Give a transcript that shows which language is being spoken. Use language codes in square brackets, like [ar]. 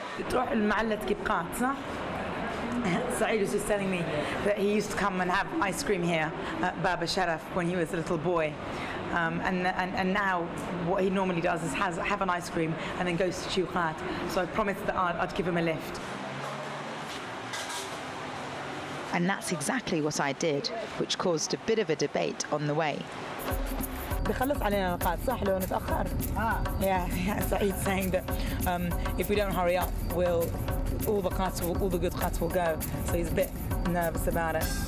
[ar] تروح المعلة كبقات صح؟ [en] Saeed was just telling me that he used to come and have ice cream here at Baba Sharaf when he was a little boy. And now what he normally does is have an ice cream and then goes to Shuqat. So I promised that I'd give him a lift. And that's exactly what I did, which caused a bit of a debate on the way. [ar] بيخلص علينا القات صح لو نتأخر. [en] Yeah, Saeed saying that if we don't hurry up, all the good qats will go. So he's a bit nervous about it.